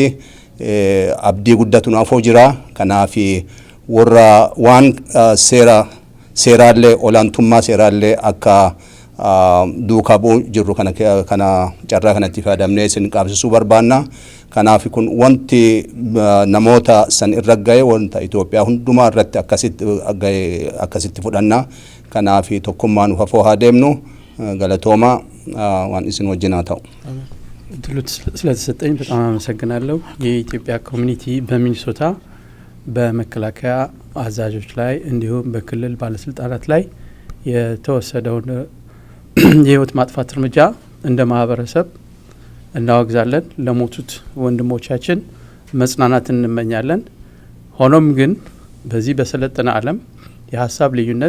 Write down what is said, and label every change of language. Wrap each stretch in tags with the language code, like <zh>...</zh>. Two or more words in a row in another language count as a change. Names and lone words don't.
<om>Abdii guddatu naafoo jira. Kanaaf warra waan seeraallee olaantummaa seeraallee akka duukaa bu'u jirru kana carraa kanatti fayyadamnee isin qaabsisuu barbaanna. Kanaaf kun wanti namoota san irra ga'e wanta Itoophiyaa hundumaa irratti akkasitti fudhanna. Kanaaf tokkummaan ufafoo haa deemnu. Galatooma waan isin wajjin haa ta'u.</om> <am>ስለተሰጠኝ በጣም አመሰግናለሁ። የኢትዮጵያ ኮሚኒቲ በሚኒሶታ በመከላከያ አዛዦች ላይ እንዲሁም በክልል ባለስልጣናት ላይ የተወሰደውን የህይወት ማጥፋት እርምጃ እንደ ማህበረሰብ እናወግዛለን። ለሞቱት ወንድሞቻችን መጽናናትን እንመኛለን። ሆኖም ግን በዚህ በሰለጠነ ዓለም የሀሳብ</am>